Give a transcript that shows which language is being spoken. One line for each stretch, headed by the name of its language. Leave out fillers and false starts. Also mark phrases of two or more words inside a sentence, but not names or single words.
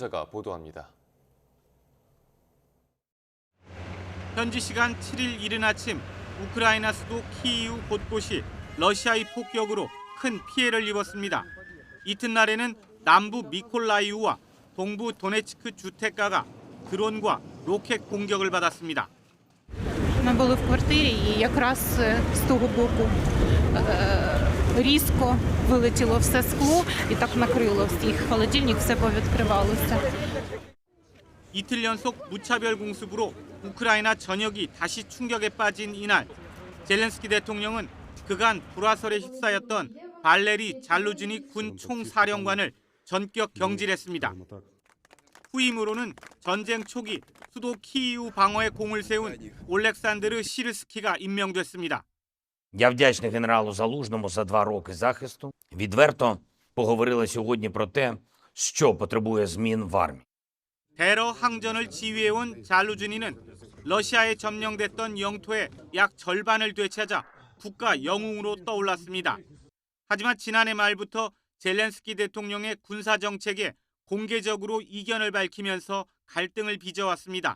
Korean: 황보연 기자가 보도합니다. 현지 시간 7일 이른 아침 우크라이나 수도 키이우 곳곳이 러시아의 폭격으로 큰 피해를 입었습니다. 이튿날에는 남부 미콜라이우와 동부 도네츠크 주택가가 드론과 로켓 공격을 받았습니다.
Ukrainian: Ми були в квартирі і якраз з того боку різко вилетіло все скло і так накрило всіх. Холодильник все повідкривалося.
Korean: 이틀 연속 무차별 공습으로 우크라이나 전역이 다시 충격에 빠진 이날, 젤렌스키 대통령은 그간 불화설에 휩싸였던 발레리 잘루지니 군 총사령관을 전격 경질했습니다. 후임으로는 전쟁 초기 수도 키이우 방어에 공을 세운 올렉산드르 시르스키가 임명됐습니다.
Ukrainian: Я вдячний генералу Залужному за 2 роки захисту. Відверто поговорили сьогодні про те, що потребує змін в армії.
Korean: 대러 항전을 지휘해온 잘루지니는 러시아에 점령됐던 영토의 약 절반을 되찾아 국가 영웅으로 떠올랐습니다. 하지만 지난해 말부터 젤렌스키 대통령의 군사 정책에 공개적으로 이견을 밝히면서 갈등을 빚어왔습니다.